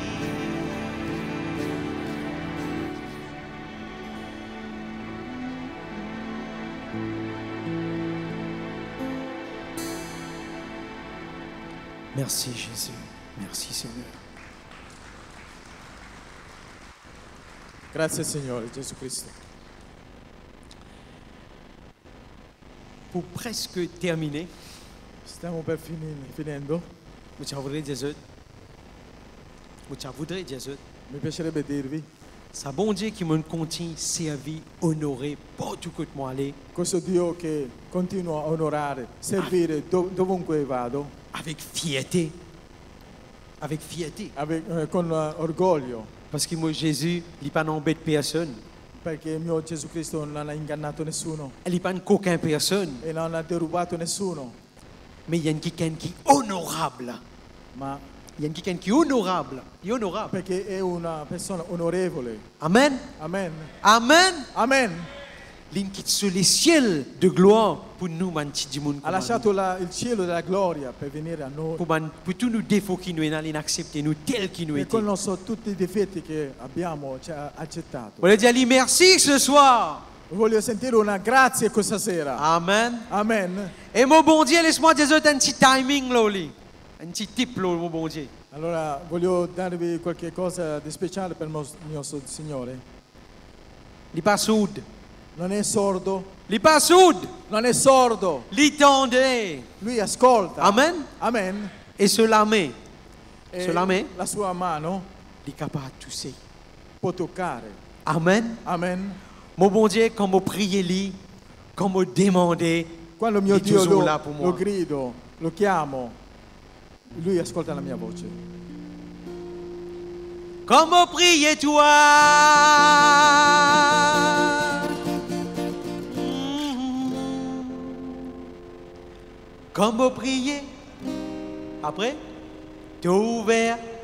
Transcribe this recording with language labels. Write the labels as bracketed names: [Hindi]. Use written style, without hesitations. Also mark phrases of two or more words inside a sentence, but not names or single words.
[French] Merci Jésus. Merci Seigneur. [Italian] Grazie Signore Gesù Cristo. [French] Pour presque terminer, [Italian] Stiamo per finendo. [French] je voudrais dire, [Italian] Mi piacerebbe dirvi, [French] c'est bon Dieu qui me continue servir, honorer, partout que moi aller, [Italian] questo Dio che continua a onorare, servire dovunque vado, [French] avec fierté. Avec fierté. [Italian] con orgoglio, [French] Parce que moi, Jésus, il n'est pas n'embête personne. [Italian] perché il mio Gesù Cristo non ha ingannato nessuno [French] Il n'est pas aucune personne. [Italian] e non ha derubato nessuno, [French] Mais il y a quelqu'un qui est honorable. [Italian] ma [French] Il y a quelqu'un qui est honorable. Il est honorable. [Italian] perché è una persona onorevole. Amen. Amen. Amen. Amen. [French] Il quitte sur les ciels de gloire pour nous, man, petit du monde. [Italian] Ha lasciato il cielo della gloria per venire a noi. [French] Pour tous nos défauts qui nous sont accepter nous tels qui nous [Italian] E con [French] étions. [Italian] tutti i difetti che abbiamo ci ha accettato. [French] On va dire lui merci ce soir. [Italian] Voglio sentire una grazie questa sera. Amen. Amen. [French] Et mon bon Dieu, laisse-moi dire un petit timing, Loli. Un petit tip, Loli, mon bon Dieu. [Italian] Allora voglio darvi qualche cosa di speciale per il mio Signore. [French] Il n'est pas sourd. [Italian] Non è sordo, [French] Il n'est pas sourd. [Italian] non è sordo. [French] Il tendait. [Italian] Lui ascolta. Amen. Amen. [French] Et cela met. [Italian] E [French] Cela met. [Italian] la sua mano [French] Il est capable de tousser. [Italian] può toccare. Amen. Amen. [French] Mon bon Dieu, quand je prie lui, quand je demande, [Italian] Quando mio [French] il est [Italian] Dio [French] toujours là pour [Italian] lo [French] moi. [Italian] grido, lo chiamo, lui ascolta la mia voce. [French] Comme prier toi. Comme prier. Après, t'as ouvert.